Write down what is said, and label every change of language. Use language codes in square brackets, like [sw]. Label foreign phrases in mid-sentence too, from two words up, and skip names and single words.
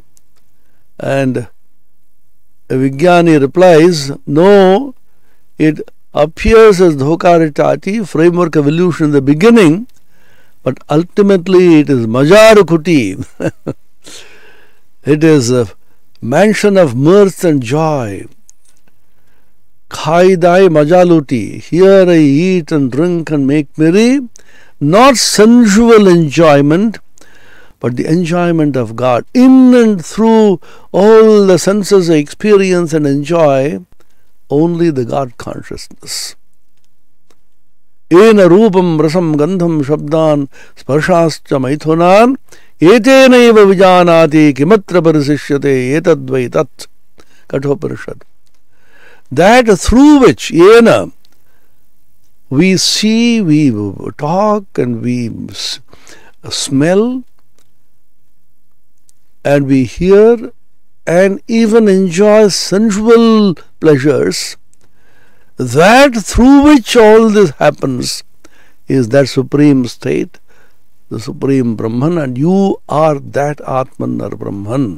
[en] And a Vijnani replies, no, it appears as [bn] ধোঁকার টাটি, [en] framework of illusion in the beginning, but ultimately it is majarukuti. It is a mansion of mirth and joy. [bn] খাই দাই মজা লুটি. [en] Here I eat and drink and make merry. Not sensual enjoyment, but the enjoyment of God. In and through all the senses I experience and enjoy only the God consciousness. [sa] येन रूपं रसं गन्धं शब्दान् स्पर्शांश्च मैथुनान् एतेनैव विजानाति किमत्र परिशिष्यते एतद्वै तत्. [en] Kathoparishad. That through which ena we see, we talk and we smell and we hear and even enjoy sensual pleasures, that through which all this happens is that supreme state, the supreme Brahman, and you are that Atman or Brahman.